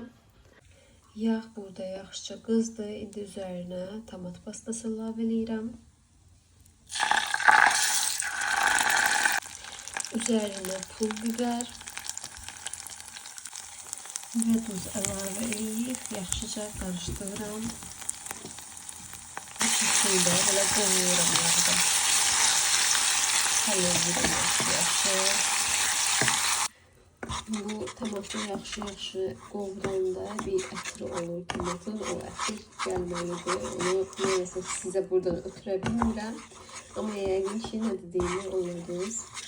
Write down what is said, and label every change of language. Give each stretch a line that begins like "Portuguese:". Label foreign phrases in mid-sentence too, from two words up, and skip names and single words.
Azerbaijani: Yağ burada yaxşıca qızdı. İndi üzərinə tomat pastası əlavə edirəm. Üzərinə pul biber və duz əlavə edib yaxşıca qarışdırıram.
Turkish: Şöyle böyle koyuyorum burada. Kalıyorum yaxşı.
Azerbaijani: Bu tomatı yaxşı qovranda bir ətri olur tomatın. O ətri gəlməlidir. Onu neyəsə sizə buradan ötürə bilmirəm. Amma yəqin ki, nə dediyimi anladınız.